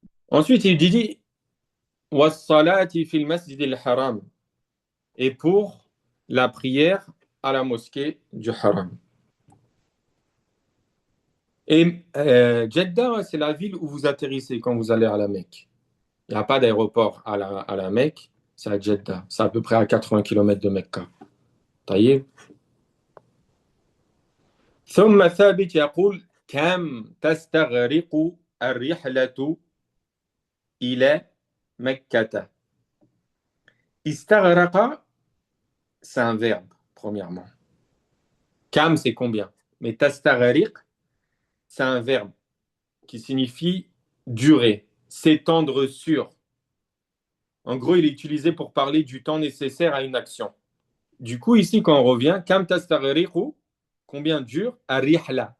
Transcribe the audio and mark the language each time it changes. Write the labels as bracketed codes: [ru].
[fr] Ensuite, il dit [ar] was salati fil masjid al-haram [fr] et pour la prière à la mosquée du Haram. Et Jeddah, c'est la ville où vous atterrissez quand vous allez à la Mecque. Il n'y a pas d'aéroport à la Mecque, c'est à Jeddah. C'est à peu près à 80 km de Mecca. [ar] طيب. ثم ثابت يقول كم تستغرق الرحلة إلى مكة. [fr] استغرق, c'est un verbe, premièrement. Kam, c'est combien? Mais tastagriq, c'est un verbe qui signifie durer, s'étendre sur. En gros, il est utilisé pour parler du temps nécessaire à une action. Du coup, ici, quand on revient, kam tastagriqu, combien dure? Arihla.